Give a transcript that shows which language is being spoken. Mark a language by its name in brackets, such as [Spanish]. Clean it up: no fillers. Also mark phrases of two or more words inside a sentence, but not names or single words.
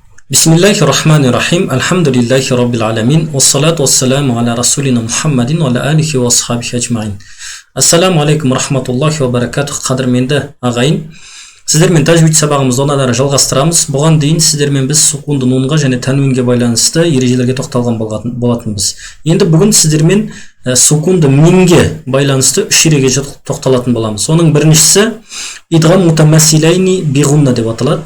[Arabic] بسم الله الرحمن الرحيم الحمد لله رب العالمين والصلاة والسلام على رسولنا محمد وعلى آله وأصحابه أجمعين. السلام عليكم رحمة الله وبركاته. [Kazakh] Қадірменді ағайын, сіздермен тәжвид сабағымызды одан әрі жалғастырамыз. Бұған дейін сіздермен біз сукунды нунға және тәнвинге байланысты ережелерге тоқталған болатынбыз. Енді бүгін сіздермен сукунды мимге байланысты үш ережеге тоқталатын боламыз. Соның біріншісі [Arabic] إدغام متماثلين بغنة [Kazakh] деп аталады.